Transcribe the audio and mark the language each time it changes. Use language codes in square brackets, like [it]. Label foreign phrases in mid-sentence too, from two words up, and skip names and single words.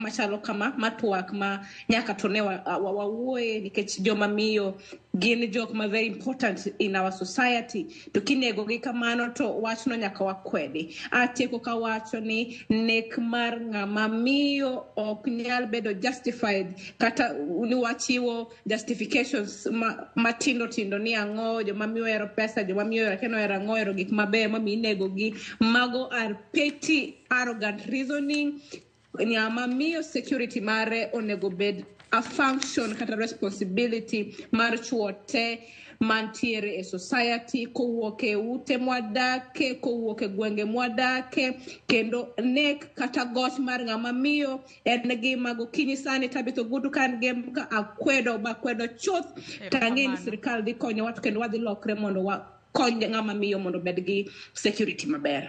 [luo] machalo kama matwak ma nyaka to ne wawuoye nikech joma miyo gin jok ma [en] very important in our society [luo] to kinego gi kamano to wachno nyaka wakwede. Atieko ka wacho ni nek mar ng'ama miyo ok nyal bedo justified kata ni wachiwo justifications matindo tindo ni ang'o joma miyo ero pesa joma miyo keno ero ang'o ero gik mabeyo mamiyo inego gi. [en] Mago are petty arrogant reasoning. [luo] Ng'ama miyo security mare onego bed [en] a function [luo] kata responsibility mar chuo te mantiere e society kowuok e ute mwadake kowuok e gwenge mwadake kendo nek kata goch mar ng'ama miyo en gima gokinyi sani Tabitha Ogutu kan gem ka akwedo bakwedo chuth tang'eni sirikal dhi konyo wat kendo wadhi lokre mondo kony ng'ama miyo mondo bed gi security maber.